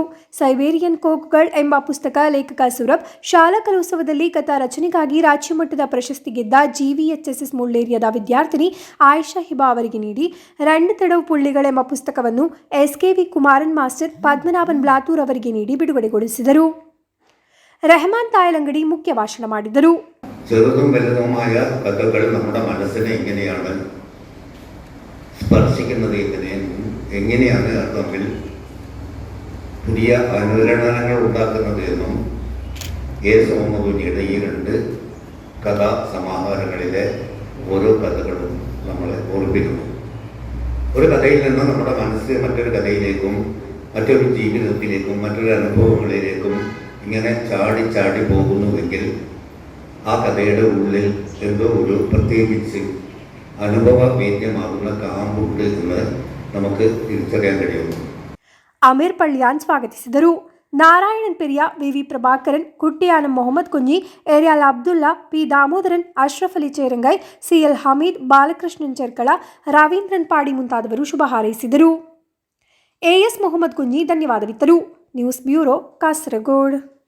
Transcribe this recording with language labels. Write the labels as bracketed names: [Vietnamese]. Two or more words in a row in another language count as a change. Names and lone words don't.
[Kannada] ಸೈಬೇರಿಯನ್ ಕೋಕ್ಗಳು ಎಂಬ ಪುಸ್ತಕ ಲೇಖಕ ಸುರಭ್ ಶಾಲಾ ಕಲೋತ್ಸವದಲ್ಲಿ ಕಥಾ ರಚನೆಗಾಗಿ ರಾಜ್ಯ ಮಟ್ಟದ ಪ್ರಶಸ್ತಿ ಗೆದ್ದ GVHSS ಮುಳ್ಳೇರಿಯಾದ ವಿದ್ಯಾರ್ಥಿನಿ ಆಯಿಷಾ ಹಿಬಾ ಅವರಿಗೆ ನೀಡಿ, 2 ತಡವು ಪುಳ್ಳಿಗಳು ಎಂಬ ಪುಸ್ತಕವನ್ನು SKV ಕುಮಾರನ್ ಮಾಸ್ಟರ್ ಪದ್ಮನಾಭನ್ ಬ್ಲಾತೂರ್ ಅವರಿಗೆ ನೀಡಿ ಬಿಡುಗಡೆಗೊಳಿಸಿದರು. ರೆಹಮಾನ್ ತಾಯಲಂಗಡಿ ಮುಖ್ಯ ಭಾಷಣ ಮಾಡಿದರು. [Malayalam] ചെറുതും വലുതുമായ കഥകൾ നമ്മുടെ മനസ്സിനെ ഇങ്ങനെയാണ് സ്പർശിക്കുന്നത്, എങ്ങനെയാണ് തമ്മിൽ പുതിയ അനുരണനങ്ങൾ ഉണ്ടാക്കുന്നത് എന്നും എസ് മുഹമ്മദ് കുഞ്ഞിയുടെ ഈ 2 കഥാ സമാഹാരങ്ങളിലെ ഓരോ കഥകളും നമ്മളെ ഓർമ്മിപ്പിക്കുന്നു. ഒരു കഥയിൽ നിന്ന് നമ്മുടെ മനസ്സ് മറ്റൊരു കഥയിലേക്കും മറ്റൊരു ജീവിതത്തിലേക്കും മറ്റൊരു അനുഭവങ്ങളിലേക്കും ഇങ്ങനെ ചാടി ചാടി പോകുന്നുവെങ്കിൽ ആ കഥയുടെ ഉള്ളിൽ എന്തോ ഒരു പ്രത്യേകിച്ച് അനുഭവവേദ്യമാകുന്ന കാമ്പുണ്ട് എന്ന് നമുക്ക് തിരിച്ചറിയാൻ കഴിയുന്നു. [Kannada] ಅಮೀರ್ ಪಳ್ಳಿಯಾನ್ ಸ್ವಾಗತಿಸಿದರು. ನಾರಾಯಣನ್ ಪೆರಿಯ, ವಿವಿ ಪ್ರಭಾಕರನ್, ಕುಟ್ಟಿಯಾನಂ ಮೊಹಮ್ಮದ್ ಕುಂಜಿ, ಏರಿಯಾಲ್ ಅಬ್ದುಲ್ಲಾ, ಪಿ ದಾಮೋದರನ್, ಅಶ್ರಫ್ ಅಲಿ ಚೇರಂಗೈ, ಸಿಎಲ್ ಹಮೀದ್, ಬಾಲಕೃಷ್ಣನ್ ಚೆರ್ಕಳ, ರವೀಂದ್ರನ್ ಪಾಡಿ ಮುಂತಾದವರು ಶುಭ ಹಾರೈಸಿದರು. ಎಎಸ್ ಮೊಹಮ್ಮದ್ ಕುಂಜಿ ಧನ್ಯವಾದವಿತ್ತರು. [English] News Bureau, [Kannada] ಕಾಸರಗೋಡು.